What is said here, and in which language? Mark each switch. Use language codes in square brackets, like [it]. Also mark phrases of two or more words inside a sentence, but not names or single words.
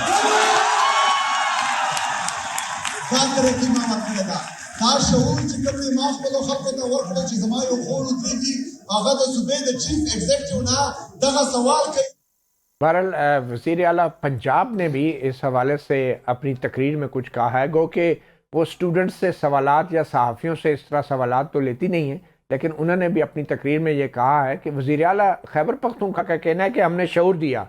[ps] دا ترقي ما ورکړې ده، دا شعور چې کوم ما خپلو خلکو ته ورکړه چې زما یو خور ودرېږي، هغه د صوبې د [en] chief executive [ps] نه دغه سوال کوي. [ur] بہرحال وزیر اعلیٰ پنجاب نے بھی اس حوالے سے اپنی تقریر میں کچھ کہا ہے. گو کہ وہ اسٹوڈنٹس سے سوالات یا صحافیوں سے اس طرح سوالات تو لیتی نہیں ہیں، لیکن انہوں نے بھی اپنی تقریر میں یہ کہا ہے کہ وزیر اعلیٰ خیبر پختونخوا کا کہنا ہے کہ ہم نے شعور دیا.